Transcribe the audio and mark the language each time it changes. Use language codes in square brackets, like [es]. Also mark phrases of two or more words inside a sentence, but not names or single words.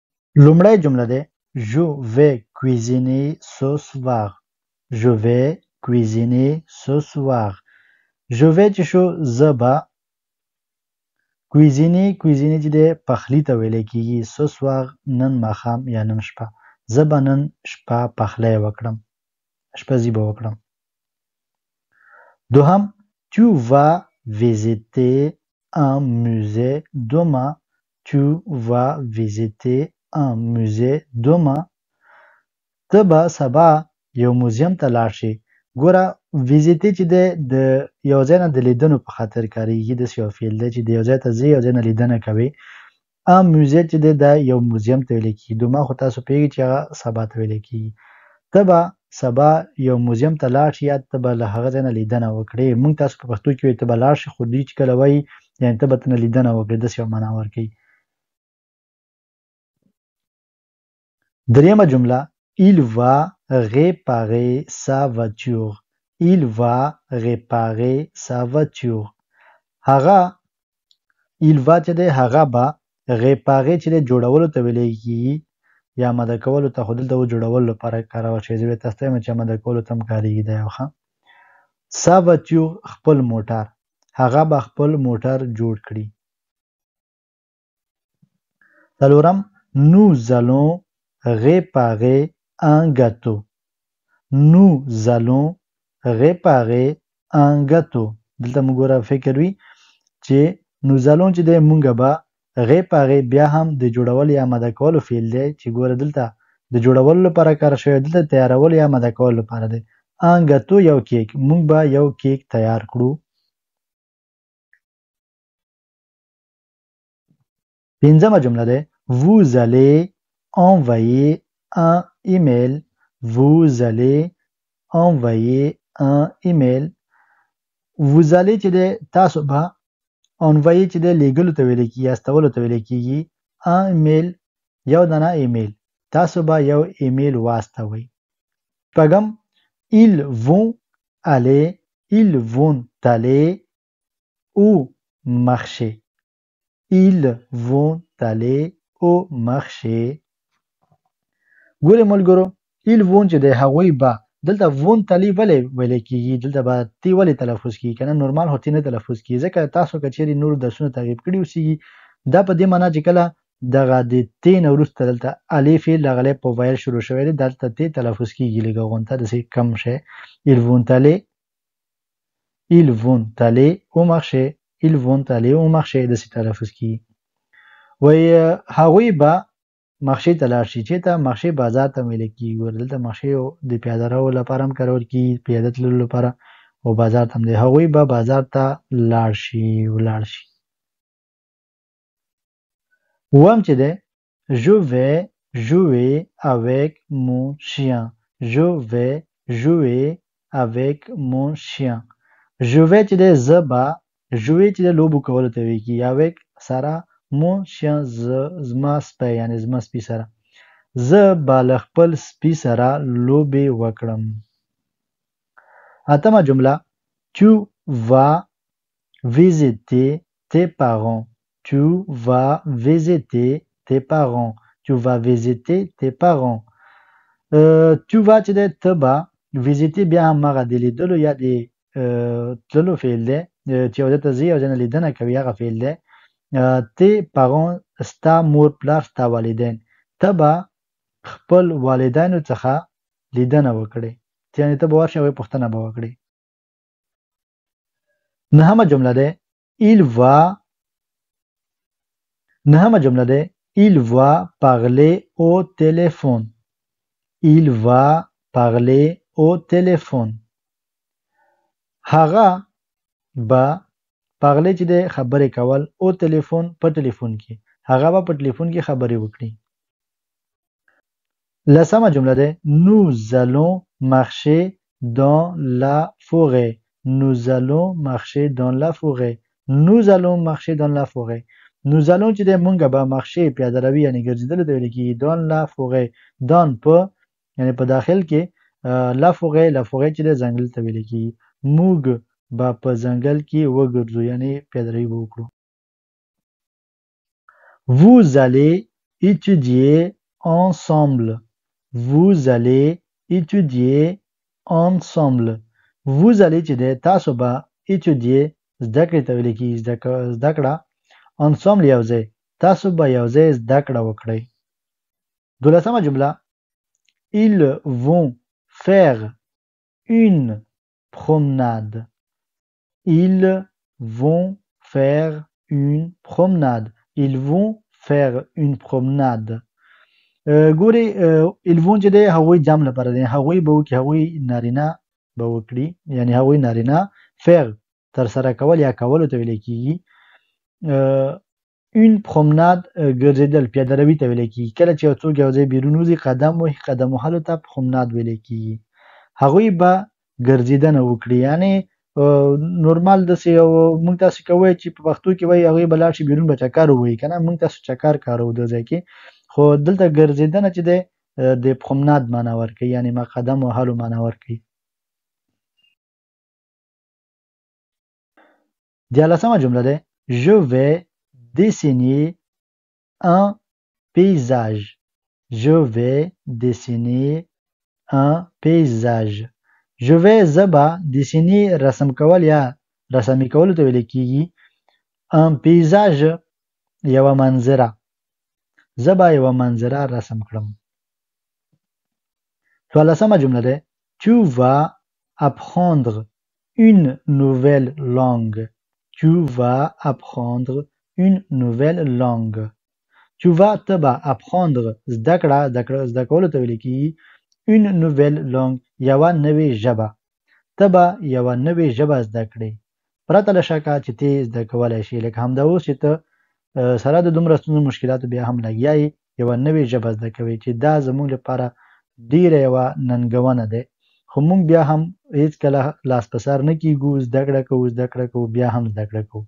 [ps] لومړی جمله ده [fr] Je vais cuisiner ce soir. Je vais cuisiner ce soir. Je vais [ps] چې شو زه به cuisiner چې دی پخلی ته ویلی کېږي [fr] ce soir [ps] نن ماښام یا نن شپه زه به نن شپه پخلی وکړم اشپزي به وکړم دوهم [fr] Tu vas visiter un musée demain. Tu vas visiter un musée demain. [ps] ته به سبا یو موزیم ته لاړ شې ګوره ویزیټې چې دی د یو ځای نه د لیدنو په خاطر کاریږي داسې یو فعل دی چې د یو ځای ته ځې یو ځای نه لیدنه کوې ام موزې چې دی دا یو موزیم ته ویلی کېږي دوما خو تاسو پوهېږئ چې هغه سبا ته ویلی کېږي ته به سبا یو موزیم ته لاړ شي یا ته به له هغه ځای نه لیدنه وکړې موږ تاسو په پښتو کې وایي ته به لاړ شي خو دوی چې کله وایي یعنې ته به ته نه لیدنه وکړې داسې یو معنا ورکوي دریمه جمله [fr] Il va réparer sa voiture. Il va réparer sa voiture. [ps] هغه [fr] il va [ps] چې دی هغه به réparer چې دی جوړولو ته ویلی کېږي یا آماده کولو ته خو دلته و جوړولو لپاره کارول شوی زه بیا تاسو ته وایم چې آماده کولو ته هم کارېږي دا یو ښه [fr] sa voiture [ps] خپل موټر هغه به خپل موټر جوړ کړي څلورم [fr] Nous allons réparer un gâteau. Nous allons réparer un gâteau. [ps] دلته موږ ګوره فکر وي چې [fr] nous allons [ps] چې دی موږ به réparer بیا هم د جوړولو یا آماده کولو فعل دی چې ګوره دلته د جوړولو لپاره کار شوی دلته تیارولو یا آماده کولو لپاره دی [fr] un gâteau [ps] یو کیک موږ به یو کیک تیار کړو پنځمه جمله ده [fr] Vous allez envoyer un email. Vous allez envoyer un email. Vous allez [ps] چې دی تاسو به envoyer چې دی لیږلو ته ویلی کېږي یا استولو ته ویلی کېږي [fr] un email [ps] یو دانه ایمیل تاسو به یو ایمیل واستوئ شپږم [fr] Ils vont aller au marché. Ils vont aller au marché. [ps] ګورې ملګرو [fr] ils vont [ps] چې دی هغوی به دلته [fr] vont aller [ps] ولې ویلی کېږي دلته به تی ولې تلفظ کېږي که نه نورمال خو تی نه تلفظ کېږي ځکه تاسو که چیرې نور درسونه تعقیب کړي اوسېږي دا په دې معنا چې کله دغه د تی نه وروسته دلته الې فعل راغلی په ویل شروع شوی دی دلته تی تلفظ کېږي لږه غونته داسې کم شی [fr] ils vont aller au marché. Ils vont aller au marché [ps] داسې تلفظ کېږي وایي هغوی به مخشي ته لاړ شي چېرته مخشي بازار ته ویلی کېږي ګوره دلته مخشي د پیاده رو لپاره هم کارول کېږي پیاده تللو لپاره او بازار ته هم دی هغوی به بازار ته لاړ شي اووم چې دی [fr] Je vais jouer avec mon chien. Je vais jouer avec mon chien. Je vais [ps] چې دی زه به jouer چې دی لوبو کولو ته ویل کېږي avec سره [fr] mon chien [ps] زما سپی یعنی زما سپي سره زه به له خپل سپي سره لوبې وکړم اتمه جمله [fr] Tu vas visiter tes parents. Tu vas visiter tes parents. Tu vas visiter tes parents. Tu vas [ps] چې دی ته به visiter بیا همغه د لیدلو یا د تللو فعل دی چې یو ځای ته ځې یو ځای نه لیدنه کوي هغه فعل دی [fr] tes parents [ps] ستا مور پلار ستا والدین ته به خپل والدینو څخه لیدنه وکړې یعنې ته به ورشې هغوی پوښتنه به وکړې نهمه جمله ده [fr] Il va parler au téléphone. Il va parler au téléphone. [ps] هغه به پغلی چې دی خبرې کول او تلیفون په تلیفون کې هغه به په تلیفون کې خبرې وکړي لسمه جمله ده [fr] Nous allons marcher dans la forêt. Nous allons marcher dans la forêt. Nous allons marcher dans la forêt. Nous allons [ps] چې دی مونږ به marcher پیاده روي یعنې ګرځېدلو ته ویل کېږي [fr] dans la forêt dans [ps] په یعنې په داخل کې [fr] la forêt [ps] چې دی ځنګل ته ویل کېږي موږ به په ځنګل کې وګرځو یعنې پیادهروي به وکړو [fr] Vous allez étudier ensemble. Vous allez étudier ensemble. Vous allez [ps] چې دی تاسو به étudier زده کړې ته ویل کېږي زده کړه ensemble یو ځای تاسو به یو ځای زده کړه وکړئ. 12مه جمله [fr] Ils vont faire une promenade. Ils vont faire une promenade. Ils vont faire une promenade. [ps] ګوري [fr] ils vont [ps] چې دی هغوی جمع لپاره دی هغوی به وکړي هغوی نارینه به وکړي یعنی هغوی نارینه faire ترسره کول یا کولو ته ویل کېږي. [fr] une promenade [ps] ګرځېدل پیاده روي ته ویل کېږي. کله چې یو څوک یو ځای بیرون وځي قدم وهي قدم وهلو ته promenade ویل کېږي. هغوی به ګرځېدنه وکړي یعنی نورمال داسې یو موږ تاسو کوی چې په پښتو کې وایي هغوی به لاړ شي بیرون به چکر ووهي که نه موږ تاسو چکر کاروو دې ځای کې خو دلته ګرځېدنه چې دی د promenade معنا ورکوي یعنی ما قدم وهلو معنا ورکوي. 14مه جمله ده [fr] Je vais dessiner un paysage. Je vais dessiner un paysage. Je vais [ps] زبا dessiner رسم کول یا رسمي کولو ته ویل کېږي. [fr] un paysage [ps] یوه منظره زبا یوه منظره رسم کړم. 14مه جمله ده [fr] Tu vas apprendre une nouvelle langue. Tu vas apprendre une nouvelle langue. Tu vas [ps] تبا apprendre زده کړه زده کولو ته ویل کېږي [fr] une nouvelle langue [ps] یوه نوې ژبه تبا یوه نوې ژبه زده کړې پرته له شکه چې ته زده کولی شي لکه همدا اوس چې ته سره د دومره ستونزو مشکلاتو بیا هم لګیا یې یوه نوې ژبه زده کوې چې دا زموږ لپاره ډیره یوه ننګونه دی خو موږ بیا هم هیڅکله لاس په سر نه کیږو زده کړه کوو بیا هم زده کړه کوو.